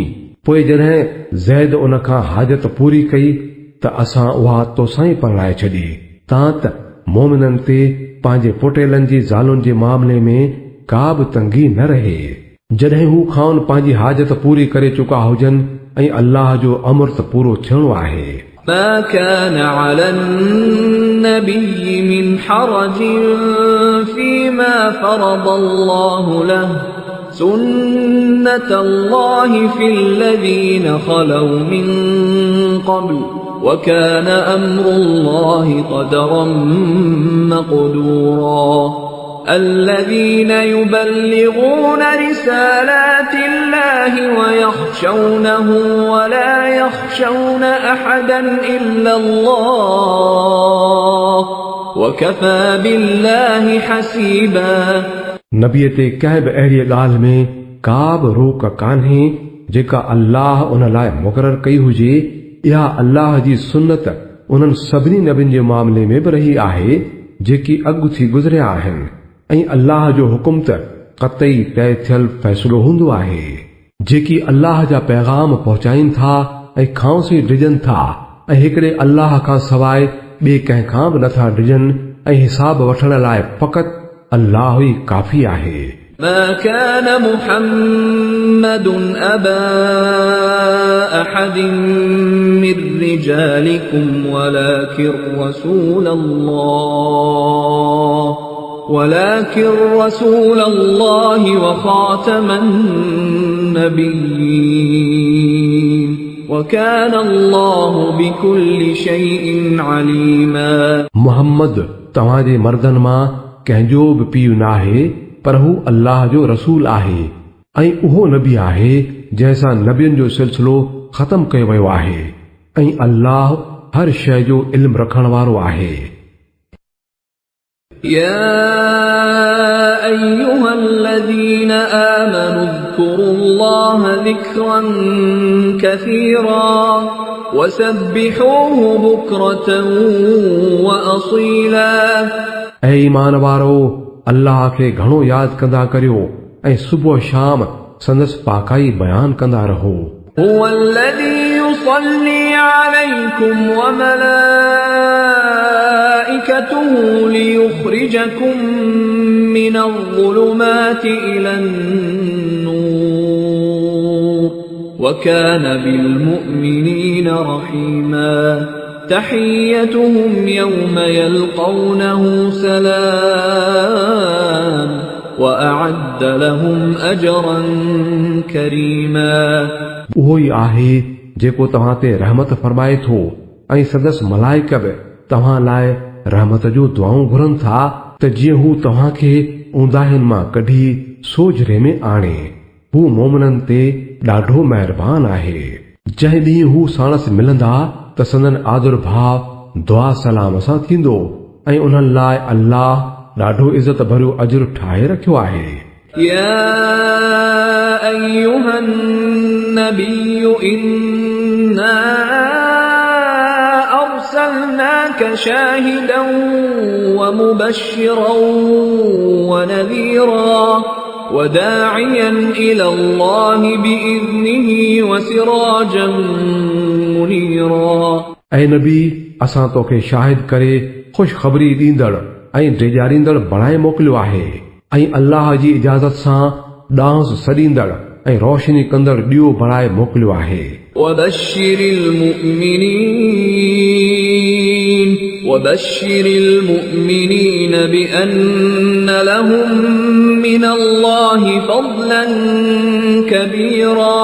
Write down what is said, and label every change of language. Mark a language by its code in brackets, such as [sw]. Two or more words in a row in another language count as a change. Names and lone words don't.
[sd] पोइ जॾहिं ज़ैद उन खां हाजत पूरी कई त असां उहा तोसां ई परणाए छॾी तां त मोमिननि ते पंहिंजे पुटेलनि जी ज़ालुनि जे मामले में का बि तंगी न रहे। जॾहिं हू खाउन पंहिंजी हाजत पूरी करे चुका हुजनि ऐं अल्लाह जो अमर त पूरो थियणो आहे। [ar] ما كان على النبي من حرج فيما فرض الله له سنة الله في الذين خلوا من قبل وكان أمر الله قدرا مقدورا الذين يبلغون رسالات الله ويخشونه ولا يخشون أحدا إلا الله وكفى بالله حسيبا। [sd] नबीअ ते कंहिं बि अहिड़ी ॻाल्हि में का बि रोक कान्हे जेका अल्लाह उन लाइ मुक़ररु कई हुजे। इहा अल्लाह जी सुन्नत उन्हनि सभिनी नबियुनि जे मामले में बि रही आहे जेकी अॻु थी गुज़रिया आहिनि ऐं अल्लाह जो हुकुम त क़तई तय थियल फ़ैसिलो हूंदो आहे। जेकी अल्लाह जा पैगाम पहुचाइनि था ऐं खांसी डिॼनि था ऐं हिकिड़े अल्लाह खां सवाइ ॿिए कंहिं खां बि नथा डिॼनि ऐं हिसाब वठण लाइ फ़क़ति अल्लाह ई काफ़ी आहे। [ar] ما كان محمد أبا أحد من رجالكم ولكن رسول الله وخاتم النبيين وكان الله بكل شيء عليما। [sd] मोहम्मद तव्हांजे मर्दनि मां कंहिंजो बि पीउ नाहे पर हू अल्लाह जो रसूल आहे ऐं उहो नबी आहे जंहिंसां नबियुनि जो सिलसिलो ख़तम कयो वियो आहे ऐं अल्लाह हर शइ जो इल्म रखण वारो आहे। [ar] يا أيها الذين آمنوا اذكروا الله ذكرا كثيرا وسبحوه بكرة وأصيلا। [sd] ऐं ईमान वारो अल्लाह खे घणो यादि कंदा करियो ऐं सुबुह शाम संदसि पाकाई बयान कंदा रहो। [ar] هو الذي يصلي عليكم وملائكته ليخرجكم من الظلمات إلى النور وكان بالمؤمنين رحيما تحيتهم يوم يلقونه سلام وأعد لهم أجرا كريما। [sd] उहो ई आहे जेको तव्हां ते रहमत फरमाए थो ऐं संदसि मलाइक बि तव्हां लाइ रहमत जो दुआऊं घुरनि था त जीअं हू तव्हां खे ऊंदाहिनि मां कढी सोझरे में आणे हू मोमिननि ते ॾाढो महिरबान आहे। जंहिं ॾींहुं हू साणस मिलंदा त संदन आदुर्भाव दुआ सलाम सां थींदो ऐं उन्हनि लाइ अल्लाह ॾाढो इज़त भरियो अजर ठाहे रखियो आहे। [ar] يا أيها النبي إنا أرسلناك شاهدا ومبشرا ونذيرا وداعيا إلى الله بإذنه وسراجا منيرا [sd] ऐं नबी असां तोखे शाहिद करे ख़ुशख़बरी ॾींदड़ ऐं ॾेजारींदड़ बणाए मोकिलियो आहे ऐं अल्लाह जी इजाज़त सां ॾांहुं सॾींदड़ ऐं रोशनी कंदड़ ॾियो बणाए मोकिलियो आहे। [ar] وبشر المؤمنين بأن لهم من الله فضلا كبيرا